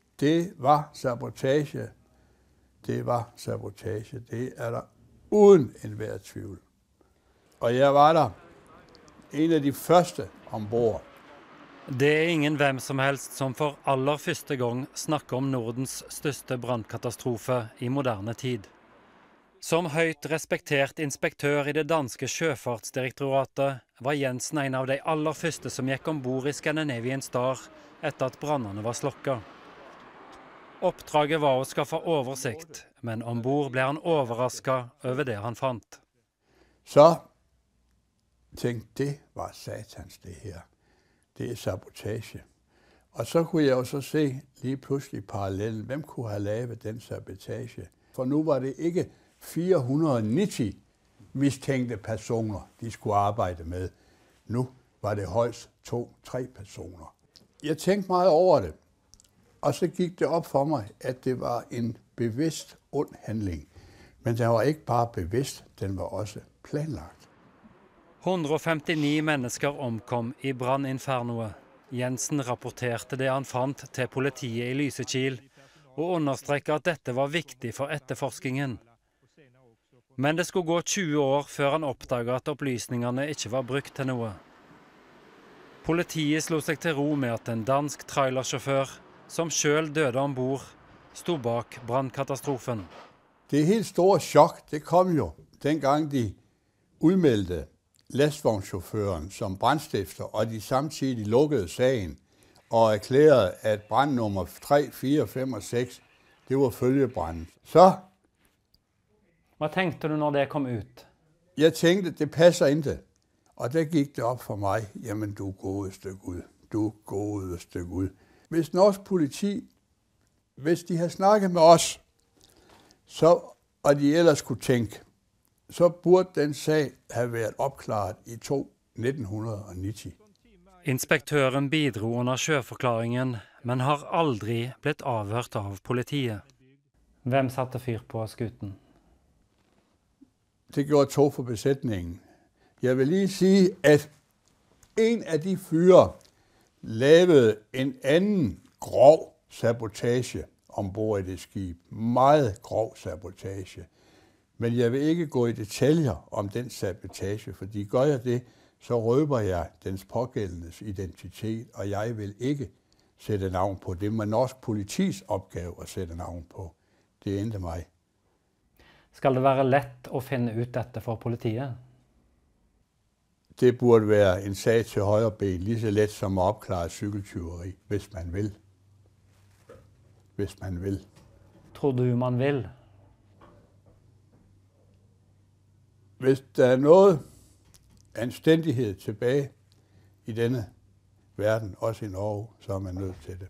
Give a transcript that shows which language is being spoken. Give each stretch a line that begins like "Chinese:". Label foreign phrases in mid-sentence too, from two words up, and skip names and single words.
Danish: Det var sabotage. Det var sabotage. Det er der uden enhver tvivl. Og jeg var der en af de første ombord. Det er ingen hvem som helst som for aller første gang snakker om Nordens største brandkatastrofe i moderne tid.
Norwegian: Som høyt respektert inspektør i det danske sjøfartsdirektoratet var Jensen en av de aller første som gikk ombord i Scandinavian Star etter at brannene var slokket. Oppdraget var å skaffe oversikt, men ombord ble han overrasket over det han fant.
Danish: Så tænkte det var satans det her. Det er sabotage. Og så kunne jeg jo så se lige pludselig parallellen. Hvem kunne have lavet den sabotage? For nu var det ikke 490 mistænkte personer, de skulle arbejde med. Nu var det højst 2-3 personer. Jeg tænkte meget over det, og så gik det op for mig, at det var en bevidst ond handling. Men den var ikke bare bevidst, den var også planlagt.
Norwegian: 159 mennesker omkom i brandinfernoet. Jensen rapporterte det han fant til politiet i Lysekil, og understrekte at dette var viktig for etterforskningen. Men det skulle gå 20 år før han oppdaget at opplysningene ikke var brukt til noe. Politiet slo seg til ro med at en dansk trailersjåfør, som selv døde ombord, stod bak brandkatastrofen.
Danish: Det helt store chok, det kom jo dengang de udmeldte lastvognschaufføren som brandstifter, og de samtidig lukkede sagen og erklærede, at brandnummer 3, 4, 5 og 6, det var følgebranden. Så
Norwegian: Hva tenkte du når det kom ut?
Danish: jeg tænkte, det passer ikke. Og der gik det op for mig, jamen du godeste Gud, du godeste Gud. Hvis norsk politi, hvis de havde snakket med os, så, og de ellers kunne tænke, så burde den sag have været opklaret i 1990.
Norwegian: Inspektøren bidro under sjøforklaringen, men har aldri blitt avhørt av politiet. Hvem satte fyr på skuten?
Danish: Det gjorde 2 for besætningen. Jeg vil lige sige, at en af de fyre lavede en anden grov sabotage ombord i det skib. Meget grov sabotage. Men jeg vil ikke gå i detaljer om den sabotage, fordi gør jeg det, så røber jeg dens pågældendes identitet, og jeg vil ikke sætte navn på det. Men norsk politis opgave at sætte navn på, det endte mig.
Norwegian: Skal det være lett å finne ut dette for politiet?
Danish: Det burde være en sag til højre ben, lige så let som at opklare cykeltyveri, hvis man vil. Hvis man vil.
Norwegian: Tror du man vil?
Danish: Hvis der er noget anstændighed tilbage i denne verden, også i Norge, så er man nødt til det.